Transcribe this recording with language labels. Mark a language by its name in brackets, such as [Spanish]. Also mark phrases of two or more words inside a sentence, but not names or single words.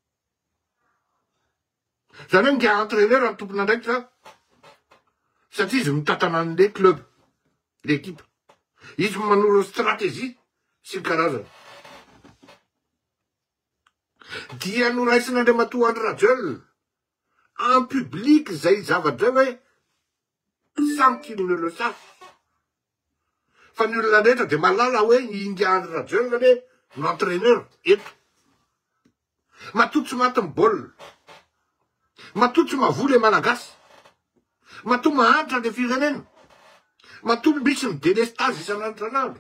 [Malagasy] Zany hoe nge entraîneur no tompony nandraikitra satria izy mitantana an'le club, l'équipe. Izy manoro stratégie sy ny karazana. Dia noraisin'Andriamatoa Andry Rajoelina [French] en public [Malagasy] zay zavatra hoe [French] sans qu'il ne le sache. [Malagasy] Fa ny olona rehetra de malala hoe ingy Andry Rajoelina le l'entraîneur eto. Matoa tsy maty ny baolina. Matoa tsy mavola malagasy. Matoa mahantra le firenena. Matoa misy ny délestage isan'andro.